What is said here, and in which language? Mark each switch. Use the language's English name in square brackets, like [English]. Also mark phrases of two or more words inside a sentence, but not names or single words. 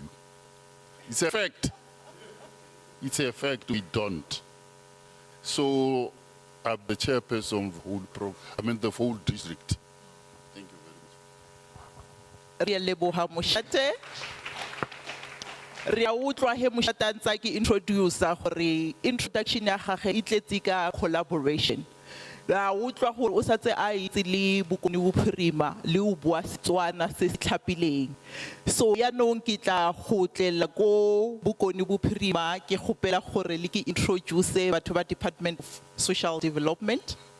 [English] It's a fact. It's a fact we don't. So I'm the chairperson of the whole district. Thank you very much. [Tswana] Ria utlwa he Moshata ntse ke introduce gore introduction ya gagwe e tletse ka collaboration. Ra utlwa gore o satse a itse le bokoni bophirima le o bua Setswana se se tlhapileng. So ya nong ke tla gotlela ko bokoni bophirima ke gopela gore le ke introduce batho ba Department of Social Development.